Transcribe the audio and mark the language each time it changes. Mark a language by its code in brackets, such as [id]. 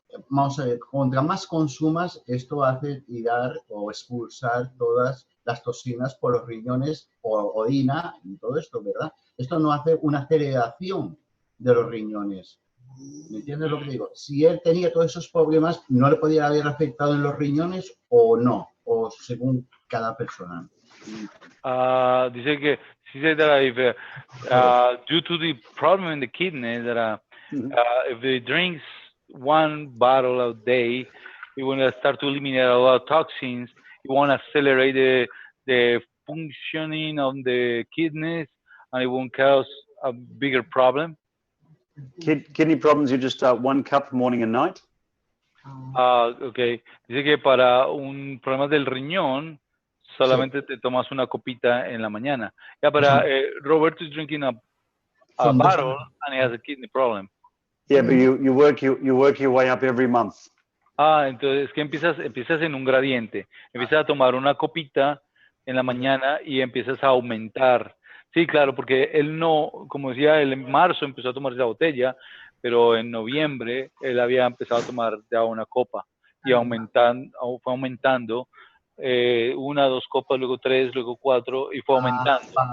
[es] Vamos a ver, contra más consumas, esto hace tirar o expulsar todas las toxinas por los riñones o orina y todo esto, ¿verdad? Esto no hace una aceleración de los riñones. ¿Me entiendes lo que digo? Si él tenía todos esos problemas, ¿no le podía haber afectado en los riñones o no? O según cada persona. Dice que, [en] she said that if, due to the problem in the kidneys, that if he drinks 1 bottle a day, it will start to eliminate a lot of toxins. It won't accelerate the functioning of the kidneys, and it won't cause a bigger problem. Kidney problems, you just 1 cup morning and night? Okay. [es] Dice que para un problema del riñón, solamente te tomas una copita en la mañana. [en] Yeah, but Roberto is drinking a bottle and he has a kidney problem. Yeah, but you work your way up every month. [es] Entonces es que empiezas en un gradiente. Empiezas a tomar una copita en la mañana y empiezas a aumentar. Sí, claro, porque él no, como decía, él en marzo empezó a tomar esa botella, pero en noviembre él había empezado a tomar ya una copa y fue aumentando 1, 2 copas, luego 3, luego 4 y fue aumentando.